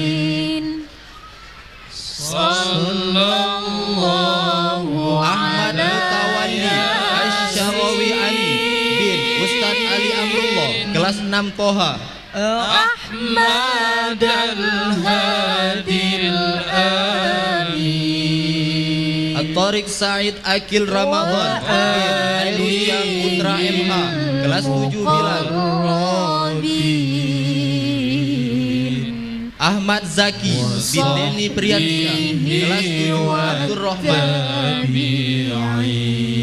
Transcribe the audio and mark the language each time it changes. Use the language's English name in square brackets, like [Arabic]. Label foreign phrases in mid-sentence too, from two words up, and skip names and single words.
[Indonesian] Ahmad Mutawalli Asyarawi Ali bin Ustadz Ali Amrullah, kelas 6 Toha. Ahmad Al-Hadil Amin. At-Tariq Said Akil Ramadan bin Ailusia Putra MH, kelas 7 Bilal. Ahmad Zaki bin Deni Priyatia, kelas 7 Abdurrahman.